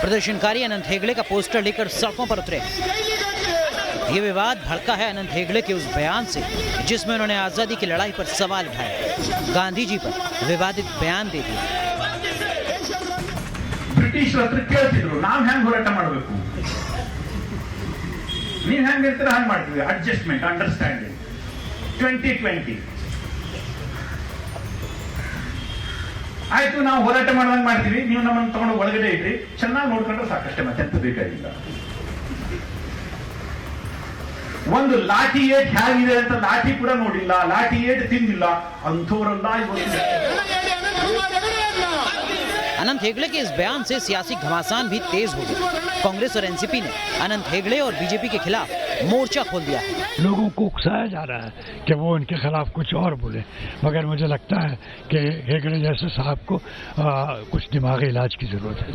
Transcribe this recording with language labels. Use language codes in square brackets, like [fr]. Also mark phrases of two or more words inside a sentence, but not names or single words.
[hi] प्रदर्शनकारी अनंत हेगड़े का पोस्टर लेकर सड़कों पर उतरे। ये विवाद भड़का है अनंत हेगड़े के उस बयान से जिसमें उन्होंने आजादी की लड़ाई पर सवाल उठाए, गांधी जी पर विवादित बयान दे दिया। ब्रिटिश नाम [kn] ಹ್ಯಾಂಗ್ ಹೋರಾಟ ಮಾಡಬೇಕು, ನೀವು ಹ್ಯಾಂಗ್ ಇರ್ತೀರಾ ಹ್ಯಾಂಗ್ ಮಾಡ್ತೀವಿ, [en] adjustment understanding [kn] 2020 ಆಯ್ತು, ನಾವು ಹೋರಾಟ ಮಾಡ್ದಂಗೆ ಮಾಡ್ತೀವಿ, ನೀವು ನಮ್ಮನ್ನು ತಗೊಂಡು ಒಳಗಡೆ ಇಡ್ರಿ, ಚೆನ್ನಾಗಿ ನೋಡ್ಕೊಂಡ್ರೆ ಸಾಕಷ್ಟೇ, ಮತ್ತೆ ಎಂತ ಬೇಕಾಗಿಲ್ಲ. ಒಂದು ಲಾಠಿ ಏಟ್ ಹೇಗಿದೆ ಅಂತ ಲಾಠಿ ಕೂಡ ನೋಡಿಲ್ಲ, ಲಾಠಿ ಏಟ್ ತಿಂದಿಲ್ಲ ಅಂಥವರೆಲ್ಲ ಇವತ್ತು। [hi] अनंत हेगड़े के इस बयान से सियासी घमासान भी तेज हो गया। कांग्रेस और एनसीपी ने अनंत हेगड़े और बीजेपी के खिलाफ मोर्चा खोल दिया है। लोगों को उकसाया जा रहा है कि वो इनके खिलाफ कुछ और बोले, मगर मुझे लगता है कि हेगड़े जैसे साहब को कुछ दिमागी इलाज की जरूरत है।